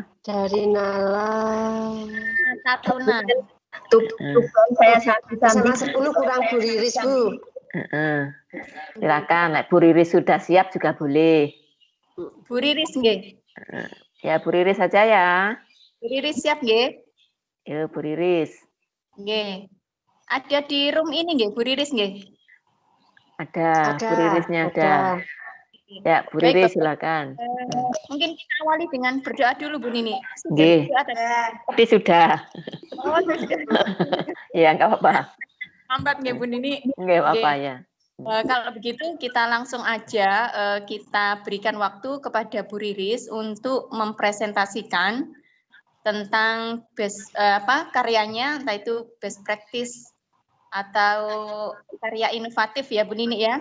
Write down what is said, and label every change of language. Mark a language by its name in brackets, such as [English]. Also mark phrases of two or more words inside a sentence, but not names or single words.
[Indonesian] Dari Nala. Tatuna. Tuban saya SMA 10 kurang Bu Riris, Bu. Silakan, Bu Riris sudah siap juga boleh. Bu Riris nggih. Ya Bu Riris saja ya. Bu Riris siap nggih? Yuk Bu Riris. Nggih. Ada di room ini nggih Bu Riris nggih? Ada. Bu Ririsnya ada. Ya Bu Riris silakan. Mungkin kita awali dengan berdoa dulu Bu Nini. Nggih. Tapi sudah. Oh, sudah. Ya nggak apa-apa. Lambat nggih Bu Nini. Nggak apa-apa ya. Kalau begitu kita langsung aja kita berikan waktu kepada Bu Riris untuk mempresentasikan tentang karyanya, entah itu [English] best practice [Indonesian] atau karya inovatif ya Bu Nini ya.